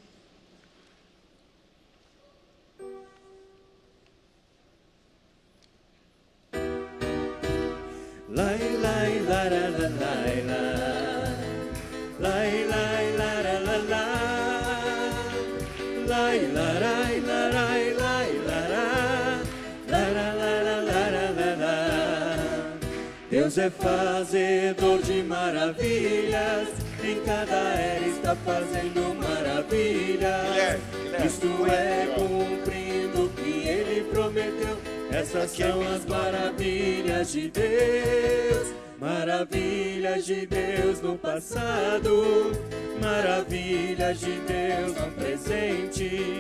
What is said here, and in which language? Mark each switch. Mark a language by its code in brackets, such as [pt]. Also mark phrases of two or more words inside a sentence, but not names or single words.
[pt] Lai, lai, la, la, la, lai, la. Lai, lai, la, la, la, la. Lai, la, lai, la, lai, lai, la, la. La, la, la, la, la, la, la. Deus é fazedor de maravilhas, em cada era está fazendo maravilhas. Isto é cumprindo o que Ele prometeu. Essas são as maravilhas de Deus, maravilhas de Deus no passado, maravilhas de Deus no presente.